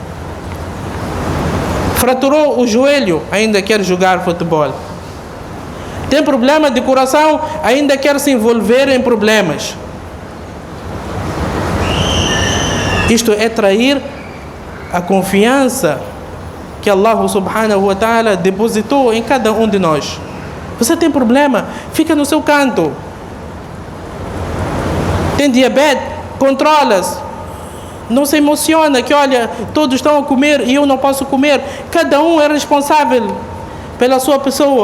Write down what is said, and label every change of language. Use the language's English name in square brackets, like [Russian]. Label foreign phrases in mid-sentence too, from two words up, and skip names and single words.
[Portuguese] Fraturou o joelho, ainda quer jogar futebol. Tem problema de coração, ainda quer se envolver em problemas. Isto é trair a confiança que [Arabic] الله سبحانه وتعالى [Portuguese] depositou em cada um de nós. Você tem problema? Fica no seu canto. Tem diabetes? Controla-se. Não se emociona que, olha, todos estão a comer e eu não posso comer. Cada um é responsável pela sua pessoa.